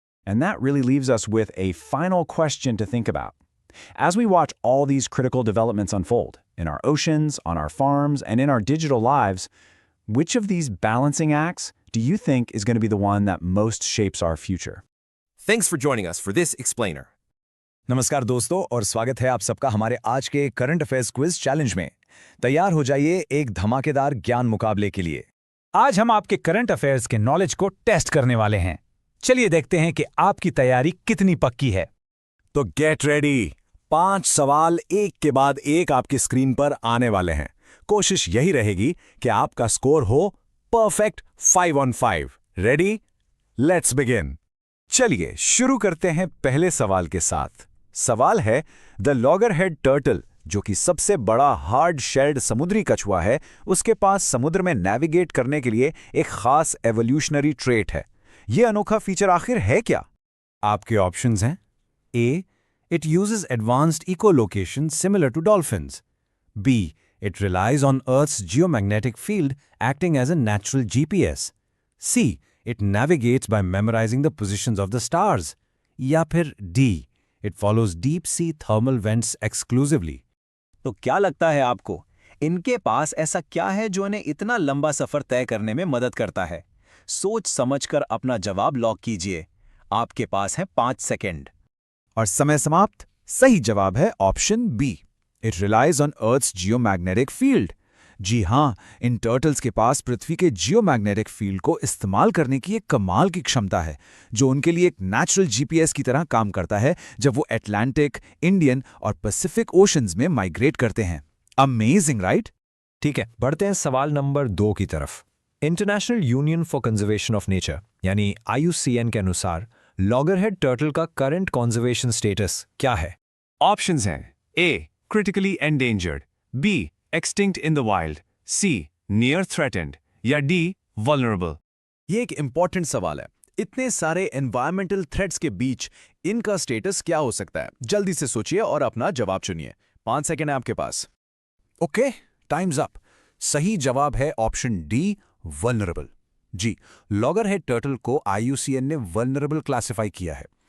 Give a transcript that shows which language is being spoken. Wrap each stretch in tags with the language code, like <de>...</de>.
<en>And that really leaves us with a final question to think about. As we watch all these critical developments unfold, in our oceans, on our farms, and in our digital lives, which of these balancing acts do you think is going to be the one that most shapes our future? Thanks for joining us for this explainer.</en> <hi>नमस्कार दोस्तों और स्वागत है आप सबका हमारे आज के करंट अफेयर्स क्विज चैलेंज में। तैयार हो जाइए एक धमाकेदार ज्ञान मुकाबले के लिए। आज हम आपके करंट अफेयर्स के नॉलेज को टेस्ट करने वाले हैं। चलिए देखते हैं कि आपकी तैयारी कितनी पक्की है। तो</hi> <en>Get ready.</en> <hi>5 सवाल एक के बाद एक आपकी स्क्रीन पर आने वाले हैं। कोशिश यही रहेगी कि आपका स्कोर हो perfect 5 on 5। Ready?</hi> <en>Let's begin.</en> <hi>चलिए शुरू करते हैं पहले सवाल के साथ। सवाल है, द लॉगरहेड टर्टल, जो कि सबसे बड़ा हार्ड शेल्ड समुद्री कछुआ है, उसके पास समुद्र में नेविगेट करने के लिए एक खास एवोल्यूशनरी ट्रेट है। यह अनोखा फीचर आखिर है क्या? आपके ऑप्शंस हैं: ए,</hi> <en>It uses advanced echolocation similar to dolphins. B, it relies on Earth's geomagnetic field acting as a natural GPS. C, it navigates by memorizing the positions of the stars.</en> <hi>या फिर</hi> <en>D, it follows deep sea thermal vents exclusively.</en> <hi>तो क्या लगता है आपको, इनके पास ऐसा क्या है जो इन्हें इतना लंबा सफर तय करने में मदद करता है? सोच समझकर अपना जवाब लॉक कीजिए। आपके पास है 5 सेकंड। और समय समाप्त। सही जवाब है option B,</hi> <en>It relies on Earth's geomagnetic field.</en> <hi>जी हाँ, इन टर्टल्स के पास पृथ्वी के जियोमैग्नेटिक फील्ड को इस्तेमाल करने की एक कमाल की क्षमता है, जो उनके लिए एक नेचुरल जीपीएस की तरह काम करता है जब वो अटलांटिक, इंडियन और पैसिफिक ओशंस में माइग्रेट करते हैं।</hi> <en>Amazing, right?</en> <hi>ठीक है, बढ़ते हैं सवाल नंबर 2 की तरफ। International union for conservation of nature यानी IUCN के अनुसार लॉगरहेड टर्टल का करंट कंजर्वेशन स्टेटस क्या है? ऑप्शंस हैं:</hi> <en>A, critically endangered, B, extinct in the wild, C, near threatened, या D, vulnerable।</en> <hi>ये एक इंपॉर्टेंट सवाल है। इतने सारे एनवायरमेंटल थ्रेट्स के बीच इनका स्टेटस क्या हो सकता है? जल्दी से सोचिए और अपना जवाब चुनिए। 5 सेकंड है आपके पास। Okay, times up. सही जवाब है ऑप्शन डी, वल्नरेबल। जी, लॉगरहेड टर्टल को IUCN ने वल्नरेबल क्लासिफाई किया है।</hi>